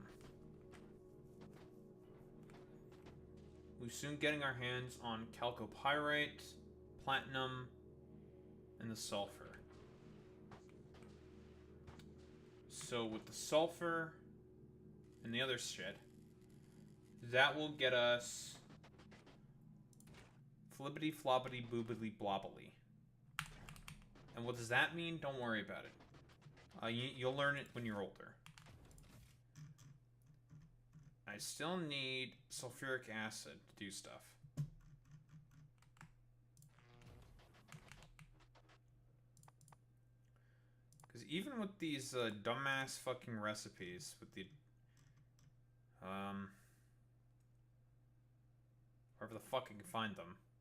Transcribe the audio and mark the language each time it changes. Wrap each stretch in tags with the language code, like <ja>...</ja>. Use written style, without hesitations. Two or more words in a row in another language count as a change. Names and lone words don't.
<en>We're soon getting our hands on chalcopyrite, platinum, and the sulfur. So with the sulfur and the other shit, that will get us flibbity flobbity boobily blobbly. And what does that mean? Don't worry about it. You'll learn it when you're older. I still need sulfuric acid to do stuff. Because even with these dumbass fucking recipes, with the wherever the fuck I can find them.</en>